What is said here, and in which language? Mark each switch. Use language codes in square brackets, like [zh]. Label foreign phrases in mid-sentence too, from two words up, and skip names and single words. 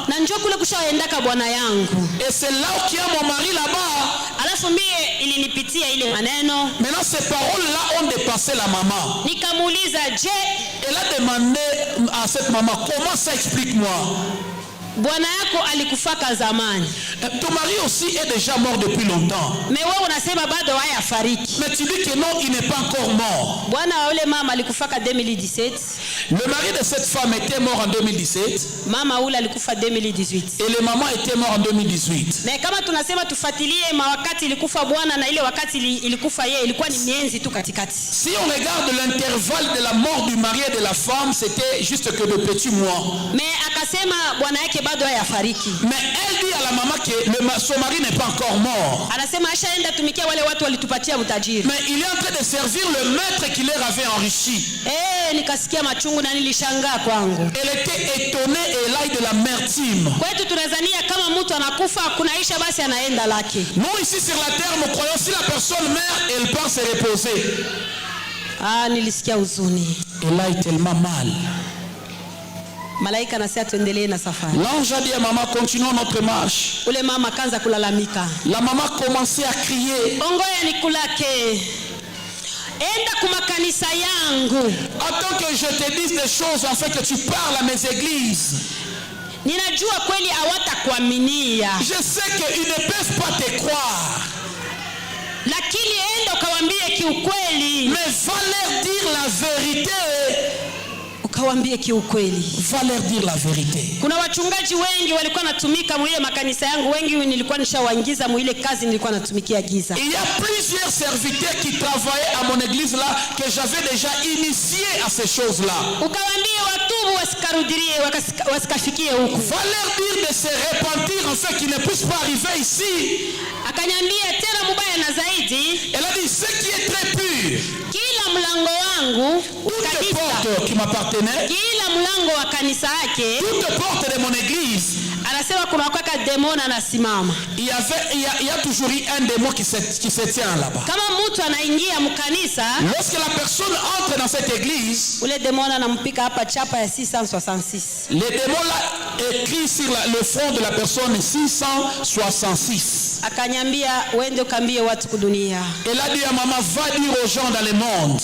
[sw] na njoo kule kushaendaka bwana yangu. [fr] Et c'est là où il y a mon mari là-bas. [sw] Alafu mie ilinipitia ile maneno. [fr] Maintenant, ces paroles-là ont dépassé la maman. [sw] Nikamuuliza, je, [fr] Elle a demandé à cette maman, comment ça, explique-moi. [sw] bwana yako alikufaka zamani, [fr] Ton mari aussi est déjà mort depuis longtemps. [sw] me wewe unasema bado hayafariki. [fr] Mais tu dis que non, il n'est pas encore mort. [sw] Bwana wa ule mama alikufaka 2017, [fr] Le mari de cette femme était mort en 2017 [sw] mama ule alikufa 2018. [fr] et le maman était mort en 2018. [sw] Na kama tunasema tufuatilie mawakati ilikufa bwana na ile wakati ilikufa yeye, ilikuwa ni mienzi tu katikati. [fr] Si on regarde l'intervalle de la mort du mari et de la femme, c'était juste que de petits mois. [sw] Me akasema bwana yake bado hayafariki. [fr] Mais elle dit à la maman que son mari n'est pas encore mort. [sw] Anasema ashaenda tumikia wale watu walitupatia utajiri. [fr] Mais il est en train de servir le maître qui leur avait enrichi. [sw] Nikasikia machungu na nilishangaa kwangu. [fr] Elle était étonnée et là de l'amertume. [sw] Kwetu tunazania kama mtu anakufa kunaisha basi anaenda lake. [fr] Nous ici sur la terre nous croyons si la personne meurt elle part se reposer. [sw] Nilisikia huzuni. [fr] Elle a tellement mal. [sw] Malaika anasema tuendelee na safari. [fr] L'ange a dit à maman continuons notre marche. [sw] Ule mama kaanza kulalamika. [fr] La maman commençait à crier. [sw] Ongoya nikulake. Enda kumakanisa yangu. [fr] Attends que je te dise des choses afin que tu parles à mes églises. [sw] Ninajua kweli hawatakuaminia. [fr] Je sais qu'ils ne peuvent pas te croire. [sw] Lakini enda ukawaambie kiukweli. [fr] Mais va leur dire la vérité. [sw] Ukawaambie kiukweli. [fr] Va leur dire la vérité. [sw] Kuna wachungaji wengi walikuwa natumika mwile makanisa yangu, wengi nilikuwa nishawaingiza mwile kazi nilikuwa natumikia giza. [fr] Il y a plusieurs serviteurs qui travaillaient à mon église là que j'avais déjà initié à ces choses-là. [sw] Ukawaambie watubu wasikarudirie wasikafikie huku. [fr] Va leur dire de se repentir afin qu'ils ne puissent pas arriver ici. [sw] Akanyambia tena mubaya na zaidi. [fr] Elle a dit ce qui est très pur. [sw] Kila mlango wangu [fr] toutes les portes qui m'appartenaient. [sw] Kila mlango wa kanisa yake. [fr] Toutes les portes de mon église. [sw] Anasema kuna wakaka demona anasimama. [fr] Il y a toujours eu un démon qui se tient là-bas. [sw] Kama mtu anaingia mkanisa, [fr] lorsque la personne entre dans cette église, [sw] ule demona anampika hapa chapa ya 666. [fr] Les démons là écrit sur le front de la personne 666. [sw] Akanyambia uende ukambie watu kudunia. [fr] Elle a dit à maman va dire aux gens dans le monde.